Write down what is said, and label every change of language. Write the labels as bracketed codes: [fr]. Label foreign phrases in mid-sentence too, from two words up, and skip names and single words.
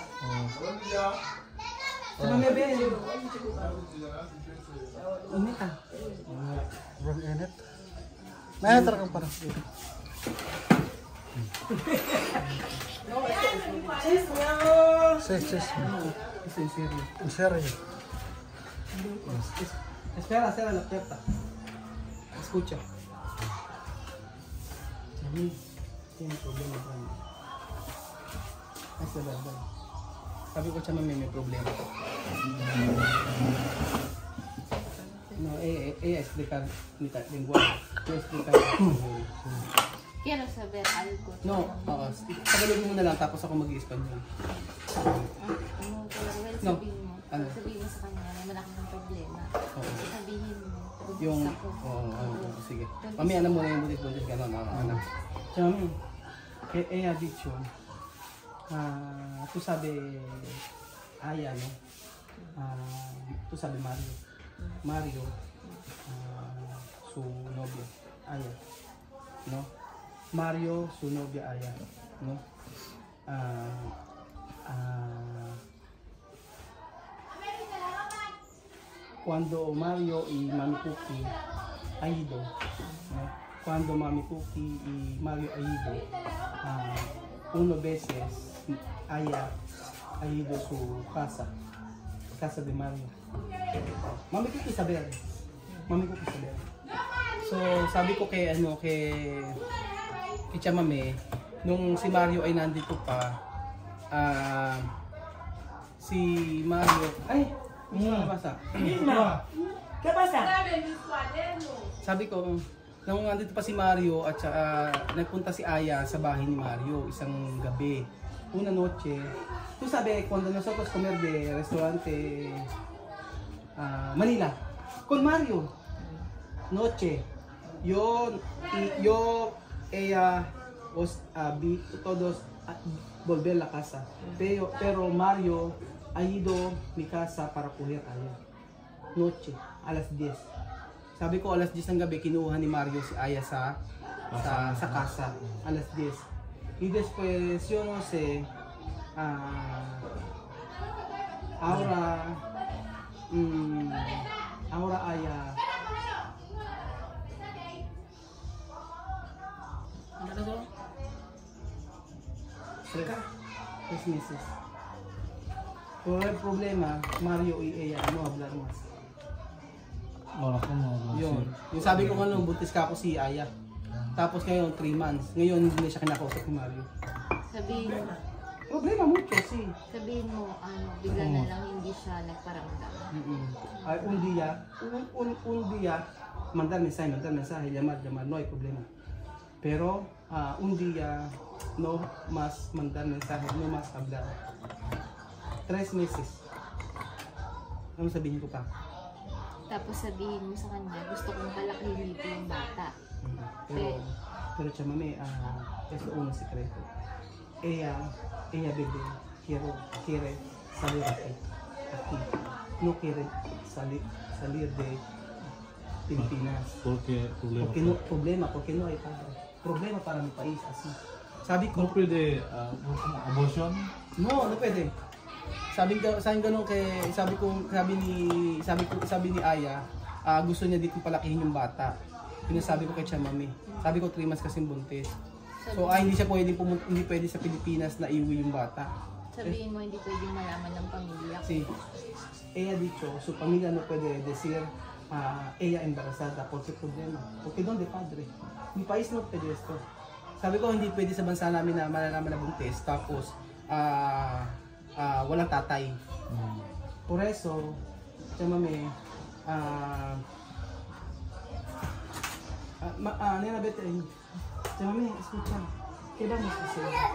[tl] Sama mo, Ben. Init ah. Sobrang init. May talagang parang dito. Sis. [es] En serio. Espera, la puerta. Escucha. Sammy tiene problema grande. Es verdad. [tl] Sabi ko siya may problema. [es] No, ella explicar lenguaje. Yo explicar. Quiero saber algo. No, [tl] tagalogin mo na lang tapos ako mag-i-Espanyol. No. Ano? Sabihin mo sa kanya na malaki ng problema. Sabihin mo. Yung, sige. Mami, alam mo na yung butis-butis gano'n. Mami, [es] ella dicho, tú sabe, Aya, no? Tú sabe Mario, su novia, Aya, no? Mario, su novia, Aya, no? Cuando Mario y Mami Cookie ha ido, ¿no? Cuando Mami Cookie y Mario ha ido, uno veces Aya ha ido a su casa de Mario. Mami Cookie saber. [tl] So sabi ko kay Chamame, nung si Mario ay nandito pa, si Mario, ay, hindi na nabasa. [es] ¿Qué pasa? [tl] Sabi ko, nung nandito pa si Mario at saka nagpunta si Aya sa bahay ni Mario isang gabi. [es] Una noche, tú sabes, cuando nosotros comer de restaurante Manila, con Mario, noche, yo, ella, todos volver a la casa. Pero Mario ha ido mi casa para coger a Aya. Noche, a las 10. Sabi ko alas 10 ng gabi, kinuha ni Mario si Aya sa casa, alas 10. Y después, yo no sé, ahora Aya, tres meses. Pero el problema, Mario y ella no hablar más. [tl] Wala ko mo. Yun. Yung sabi ko nga nung buntis ka ako si Aya. Tapos ngayon 3 months. Ngayon hindi na siya kinakausap ni Mario. Sabihin mo, [es] Problema mucho, sí. [tl] sabihin mo, bigla na lang hindi siya nagparamdam. Ay, [es] un día, mandar mensaje, llamar, no hay problema. Pero un día, no más mandar mensaje, no más hablar. 3 meses. [tl] Ano sabihin ko pa? Tapos sabihin mo sa kanya, gusto kong palakihin dito yung bata. [es] Pero chamame, es lo uno secreto. Ella bebé quiere salir aquí. No quiere salir de Pilipinas. Porque problema. Porque no hay padre. Problema para mi país, así. [tl] Sabi ko, No pwede abortion? no pwede. Sabi ganun kay sabi ni Aya, gusto niya dito palakihin yung bata. Pinasabi ko kay Chamami. Sabi ko 3 months kasi buntis. So hindi pwede sa Pilipinas na iuwi yung bata. Sabihin mo, hindi pwedeng malaman ng pamilya. [es] Sí. Ella dicho, su familia no puede decir ella embarazada porque problema. Porque ¿dónde padre? Mi país no pwede esto. [tl] Sabi ko hindi pwede sa bansa namin na malalaman na buntis tapos walang tatay. [es] Por eso, llámame nena vete ahí. Llámame, escucha. ¿Qué vamos a hacer?